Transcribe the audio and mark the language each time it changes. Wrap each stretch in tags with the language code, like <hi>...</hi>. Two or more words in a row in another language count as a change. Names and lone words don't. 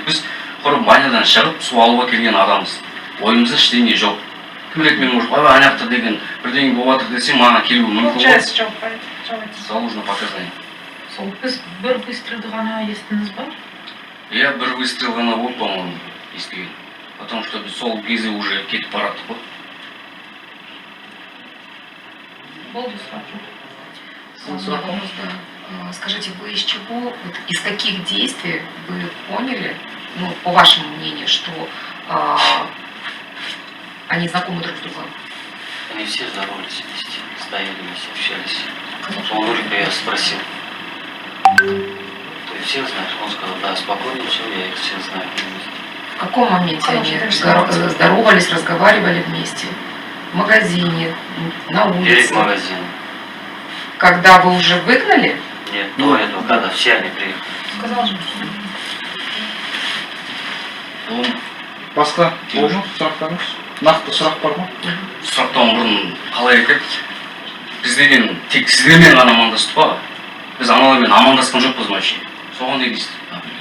<kk>Біз құрып банядан шығып су алуға келген адамбыз. Ойымызда ештеңе жоқ. Кім біледі, мен может, ана жақта деген бірдеңе болып жатыр десе, маған келуі мүмкін ғой. Получается, жауап айтыңыз.</kk> <ru>Заложено показание.</ru> <kk>Сол біз бір выстрелді ғана естіңіз ба? Я бір выстрел ғана болды, по-моему, естіген.</kk> <ru>Потому что</ru> <kk>біз сол кезде уже кетіп бараттық қой. Болды сұрақ жоқ.</kk> <ru>Скажите, вы из чего, вот из каких действий вы поняли, ну, по вашему мнению, что они знакомы друг с другом? Они все здоровались вместе, стояли вместе, общались. У Нурика я спросил. Ты всех знаешь? Он сказал, да, спокойно, все, я их всех знаю. В каком моменте они Конечно, здоровались, разговаривали вместе? В магазине, на Перед улице? магазином. Когда вы уже выгнали? Нет, до этого, когда все они приехали. Сказал же.</ru> <kk>Басқа болды ма сұрақтарыңыз? Нақты сұрақ бар ма? Сұрақтан бұрын қалай екен? Біз деген тек сіздермен ғана амандастық па? Біз аналармен амандасқан жоқпыз вообще. Соған не дейсіз, например?</kk>